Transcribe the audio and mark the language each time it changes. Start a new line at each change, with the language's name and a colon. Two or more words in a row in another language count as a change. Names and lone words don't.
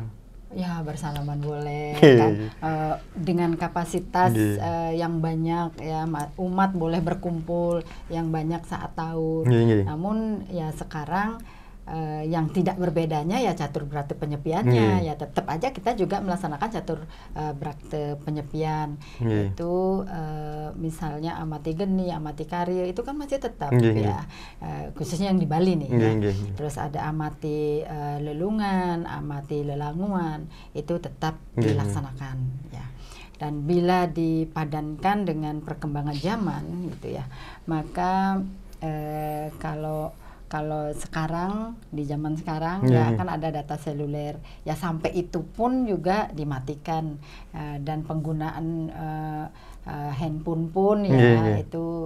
Indonesian: Ya, bersalaman boleh kan, dengan kapasitas yang banyak ya, umat boleh berkumpul yang banyak saat Tawur. Namun ya sekarang yang tidak berbedanya ya catur berate penyepiannya, ya tetap aja kita juga melaksanakan catur berate penyepian, yaitu misalnya amati geni, amati karya itu kan masih tetap ya, khususnya yang di Bali nih ya. Terus ada amati lelungan, amati lelanguan itu tetap dilaksanakan ya. Dan bila dipadankan dengan perkembangan zaman gitu ya, maka kalau kalau sekarang di zaman sekarang ya kan ada data seluler ya, sampai itu pun juga dimatikan, dan penggunaan handphone pun ya itu